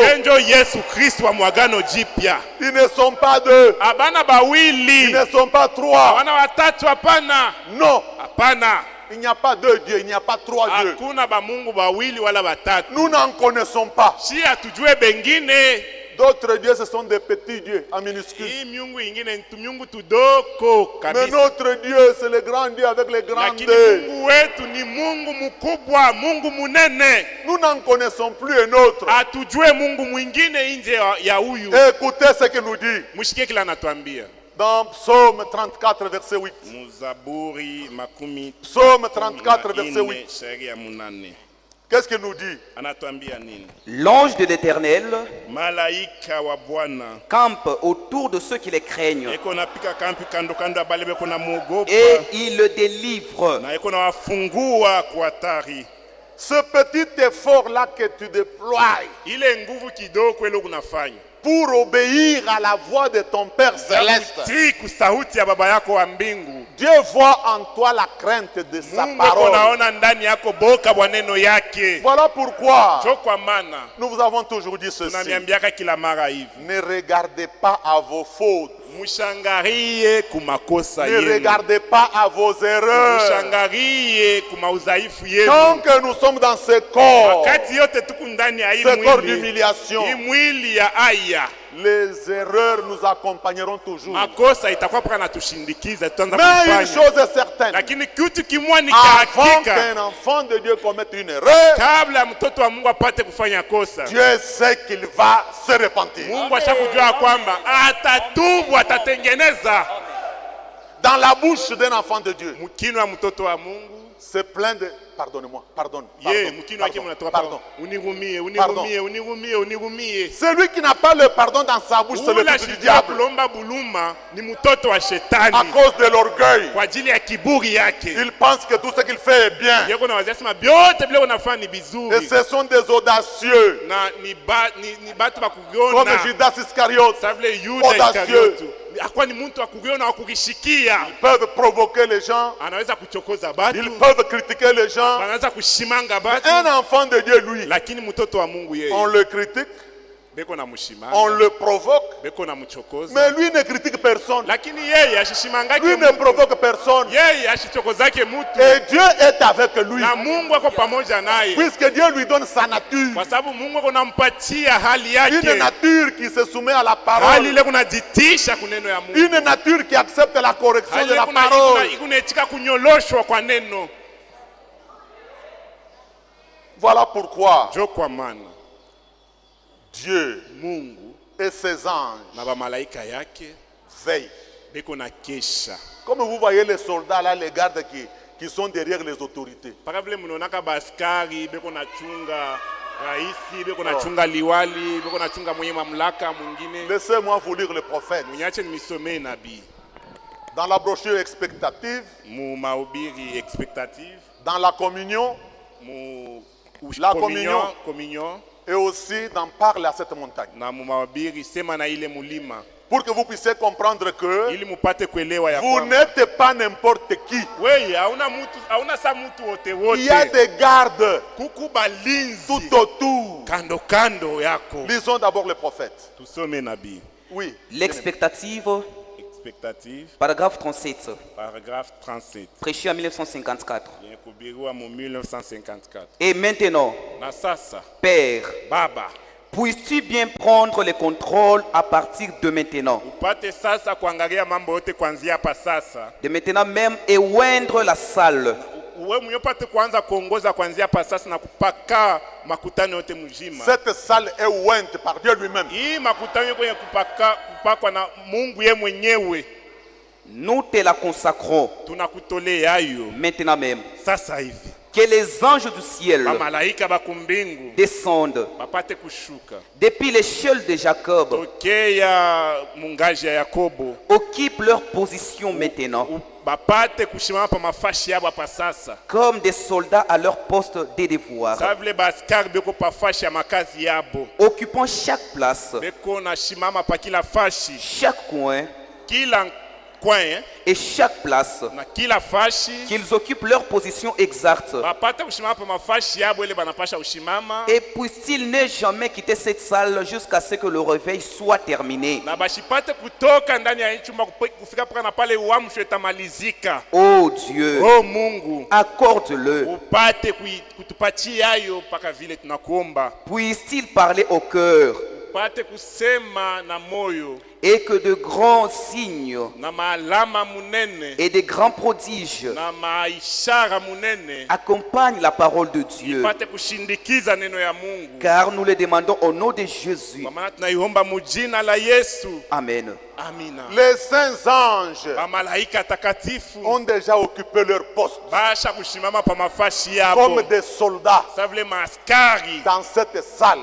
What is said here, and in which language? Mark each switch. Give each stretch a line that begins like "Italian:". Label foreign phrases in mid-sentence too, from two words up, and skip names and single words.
Swahili: Ndio Yesu Kristo wa mwagano jipya.
French: Ils ne sont pas deux,
Swahili: Abana
French: ils
Swahili: bawili.
French: ne sont pas trois.
Swahili: Abana watatu hapana.
French: Non,
Swahili: Hapana.
French: il n'y a pas deux dieux, il n'y a pas trois dieux.
Swahili: Hakuna ba Mungu bawili wala batatu.
French: Nous n'en connaissons pas.
Swahili: Si hatujue bengine.
French: D'autres dieux, ce sont des petits dieux en minuscule.
Swahili: Hii miungu ingine ni miungu tudoko
French: Mais
Swahili: kabisa.
French: notre Dieu, c'est le grand Dieu avec les grands
Swahili: Lakini
French: D.
Swahili: Mungu wetu ni Mungu mkubwa, Mungu munene.
French: Nous n'en connaissons plus un autre.
Swahili: Hatujue Mungu mwingine nje ya huyu.
French: Écoutez ce qu'il nous dit
Swahili: Mshikie kila anatuambia.
French: dans Psaume 34, verset 8.
Swahili: Muzaburi makumi
French: Psaume 34, verset 8.
Swahili: shairi ya munane.
French: Qu'est-ce qu'il nous dit?
Swahili: Anatuambia nini?
French: L'ange de l'Éternel
Swahili: Malaika wa Bwana
French: campe autour de ceux qui les craignent
Swahili: eko napika kampi kando kando ya bale beko na muogopa
French: et il le délivre.
Swahili: na eko na wafungua kwa hatari.
French: Ce petit effort-là que tu déploies
Swahili: Ile nguvu kidogo ile unafanya
French: pour obéir à la voix de ton Père céleste.
Swahili: kutii kusauti ya baba yako wa mbingu.
French: Dieu voit en toi la crainte de sa
Swahili: Mungu eko
French: parole.
Swahili: naona ndani yako boka bwa neno yake.
French: Voilà pourquoi
Swahili: Jo kwa maana
French: nous vous avons toujours dit ceci.
Swahili: tunamiambiaka kila mara hivi.
French: Ne regardez pas à vos fautes.
Swahili: Mushangarie kumakosa
French: Ne
Swahili: yenu.
French: regardez pas à vos erreurs.
Swahili: Mushangarie kumaudhaifu yenu.
French: Tant que nous sommes dans ce corps,
Swahili: Wakati yote tuku ndani ya hii
French: ce corps
Swahili: mwili.
French: d'humiliation,
Swahili: Hii mwili ya aya.
French: les erreurs nous accompagneront toujours.
Swahili: Makosa itakuwa paka natushindikiza tutaanza
French: Mais une
Swahili: kufanya.
French: chose est certaine,
Swahili: Lakini kitu kimwa ni
French: avant
Swahili: hakika.
French: qu'un enfant de Dieu commette une erreur,
Swahili: Kabla mtoto wa Mungu apate kufanya kosa.
French: Dieu sait qu'il va se repentir.
Swahili: Mungu ashakujua kwamba atatubu, atatengeneza.
French: Dans la bouche d'un enfant de Dieu,
Swahili: Mkino wa mtoto wa Mungu.
French: c'est plein de... Pardonnez-moi, pardonne.
Swahili: Ye, mkino wake mnatoka
French: Pardon.
Swahili: Unirumie,
French: Pardon.
Swahili: unirumie, unirumie, unirumie.
French: Celui qui n'a pas le pardon dans sa bouche, c'est le
Swahili: Ula
French: fils du
Swahili: shijia
French: diable.
Swahili: kulomba buluma ni mtoto wa shetani.
French: À cause de l'orgueil,
Swahili: Kwa ajili ya kiburi yake.
French: il pense que tout ce qu'il fait est bien.
Swahili: Yeko na wazia sema vyote vile unafanya ni
French: Et
Swahili: bizuri.
French: ce sont des audacieux,
Swahili: Na ni batu
French: comme
Swahili: bakugiona.
French: Judas Iscariote,
Swahili: Sa vile Yuda
French: audacieux.
Swahili: Iskariotu. Akuwa ni mtu wa kugiona wa kukishikia.
French: peuvent provoquer les gens,
Swahili: Anaweza kuchokoza batu.
French: ils peuvent critiquer les gens.
Swahili: Anaweza kushimanga batu.
French: Un enfant de Dieu, lui,
Swahili: Lakini mtoto wa Mungu
French: on
Swahili: yeye.
French: le critique,
Swahili: beko na
French: on
Swahili: mshimanga,
French: le provoque,
Swahili: beko na mchokoza,
French: mais lui ne critique personne.
Swahili: lakini yeye ashishimangake
French: Lui ne
Swahili: mutu,
French: provoque personne.
Swahili: yeye ashichokozake mutu,
French: Et Dieu est avec lui.
Swahili: na Mungu ako pamoja naye,
French: Puisque Dieu lui donne sa nature.
Swahili: kwa sababu Mungu ako nampatia hali
French: Une
Swahili: yake,
French: nature qui se soumet à la
Swahili: hali
French: parole.
Swahili: ile kunajitisha kuneno ya Mungu,
French: Une nature qui accepte la correction
Swahili: hali
French: de
Swahili: ile
French: la parole.
Swahili: ikunetika kunyoloshwa kwa neno.
French: Voilà pourquoi
Swahili: Jo kwa maana
French: Dieu
Swahili: Mungu
French: et ses anges
Swahili: na bamalaika yake
French: veillent.
Swahili: beko na kesha,
French: Comme vous voyez les soldats là, les gardes qui sont derrière les autorités.
Swahili: mpaka vile mnaonaka baskari beko na chunga raisi, beko na chunga liwali, beko na chunga mwenye mamlaka mwingine.
French: Laissez-moi vous lire le prophète.
Swahili: Mnyache nimisomee nabii
French: Dans la brochure expectative,
Swahili: mu mahubiri expectative,
French: dans la communion
Swahili: mu
French: La
Swahili: communion
French: et aussi dans Parle à cette montagne.
Swahili: na mu mahubiri sema na ile mulima,
French: Pour que vous puissiez comprendre que
Swahili: ili mupate kuelewa ya
French: vous
Swahili: kwamba
French: n'êtes pas n'importe qui.
Swahili: wewe hauna sa mtu wote
French: Il y a
Swahili: wote,
French: des gardes
Swahili: kuku balinzi
French: tout autour.
Swahili: kando kando yako.
French: Lisons d'abord le prophète.
Swahili: Tusome nabii
French: L'expectative,
Swahili: expectative,
French: paragraphe 37,
Swahili: paragraphe 37,
French: prêché en 1954.
Swahili: yenye kuhubiriwa mu 1954.
French: Et maintenant,
Swahili: Na sasa
French: Père,
Swahili: Baba,
French: puisses-tu bien prendre le contrôle à partir de maintenant,
Swahili: upate sasa kuangalia mambo yote kuanzia hapa sasa,
French: de maintenant même, et oindre la salle
Swahili: uwe mwenye upate kuanza kuongoza kuanzia hapa sasa na kupaka makutano yote mzima.
French: Cette salle est ointe par Dieu lui-même.
Swahili: Hii makutano kwenye kupakwa na Mungu ye mwenyewe,
French: Nous te la consacrons
Swahili: tunakutolea hayo
French: maintenant même.
Swahili: sasa hivi.
French: Que les anges du ciel
Swahili: Bamalaika bakumbingu
French: descendent
Swahili: bapate kushuka
French: depuis l'échelle de Jacob,
Swahili: tokea mungaji ya Yakobo,
French: occupent leur position maintenant,
Swahili: bapate kushimama pa mafashi yabo hapa sasa,
French: comme des soldats à leur poste de devoir,
Swahili: sa vile baskari beko pa fashi ya makazi yabo,
French: occupant chaque place,
Swahili: beko na shimama pa kila fashi,
French: chaque coin
Swahili: kila coin
French: et chaque place,
Swahili: na kila fashi,
French: qu'ils occupent leur position exacte.
Swahili: bapate kushimama pa mafashi yabo ile banapasha ushimama,
French: Et puisse-t-il ne jamais quitter cette salle jusqu'à ce que le réveil soit terminé.
Swahili: na bashipate kutoka ndani ya chumba kufika paka na pale uamsho itamalizika.
French: Oh Dieu,
Swahili: Oh Mungu,
French: accorde-le.
Swahili: upate kutupatia hayo mpaka vile tunakuomba,
French: Puisse-t-il parler au cœur
Swahili: upate kusema na moyo
French: et que de grands signes
Swahili: na maalama munene
French: et de grands prodiges
Swahili: na maishara munene
French: accompagnent la parole de Dieu.
Swahili: upate kushindikiza neno ya Mungu,
French: Car nous le demandons au nom de Jésus.
Swahili: kwa maana tunaiomba mujina la Yesu.
French: Amen.
Swahili: Amina.
French: Les saints anges
Swahili: Bamalaika takatifu
French: ont déjà occupé leur poste
Swahili: basha kushimama pa mafashi
French: comme
Swahili: yabo
French: des soldats
Swahili: sa vile maaskari
French: dans cette salle.